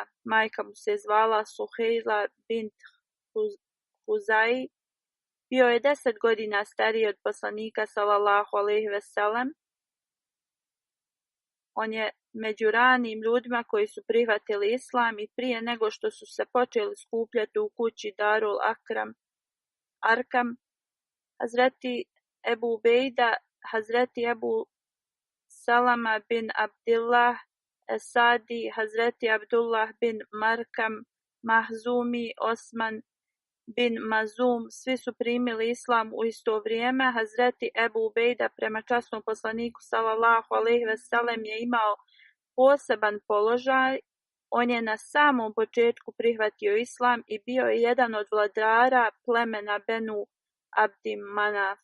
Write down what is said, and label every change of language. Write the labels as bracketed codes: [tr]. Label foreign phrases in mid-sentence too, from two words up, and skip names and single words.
[bs] Majka mu se zvala Suhejla bint Huzai. Bio je 10 godina stariji od poslanika [ar] صلى الله عليه وسلم. [bs] On je među ranim ljudima koji su prihvatili islam i prije nego što su se počeli skupljati u kući Darul Arkam, Hazreti Ebu Ubejda, Hazreti Ebu Salama bin Abdillah Esadi, Hazreti Abdullah bin Markam Mahzumi, Osman bin Mazum, svi su primili islam u isto vrijeme. Hazreti Ebu Ubejda prema časnom poslaniku [ar] صلى الله عليه وسلم [bs] je imao poseban položaj. On je na samom početku prihvatio islam i bio je jedan od vladara plemena Benu Abdi Manaf.